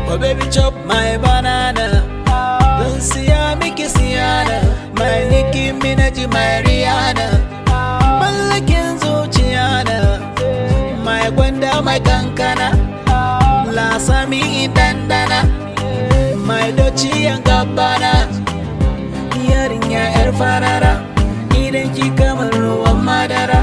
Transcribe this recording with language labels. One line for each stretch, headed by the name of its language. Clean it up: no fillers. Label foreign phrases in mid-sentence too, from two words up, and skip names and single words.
Nigerian Pidgin: baby chop my banana.
Hausa: Don siya miki siyana,
Nigerian Pidgin: my Nicki Minaj, my Rihanna.
Hausa: Mallakin zuciya na, my gwanda, my kankana. Lasami dandana, my Dolce & Gabbana. Yarinya yar farara, idan ki kamar ruwan madara.